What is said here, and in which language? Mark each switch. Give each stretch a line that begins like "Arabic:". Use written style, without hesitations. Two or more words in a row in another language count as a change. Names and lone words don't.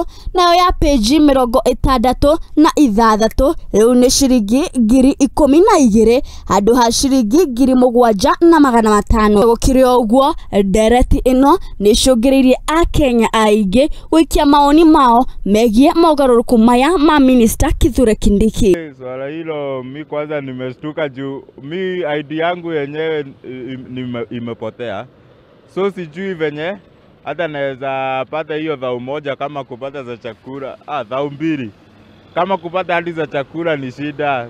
Kikuyu: Nayo ya peji 66 riu ni ciringi 12,000 handu ha ciringi 7,500. Kirio uguo ndereti ino ni cungiririe Akenya aingĩ gwikia maoni mao megie mogaruruku maya ma minista Kithure Kindiki.
Swahili: Swala hilo mi kwanza nimeshtuka juu mi ID yangu yenyewe imepotea, so sijui venye hata naweza pata hiyo dhao moja kama kupata za chakula, dhao mbili kama kupata hadi za chakula ni shida.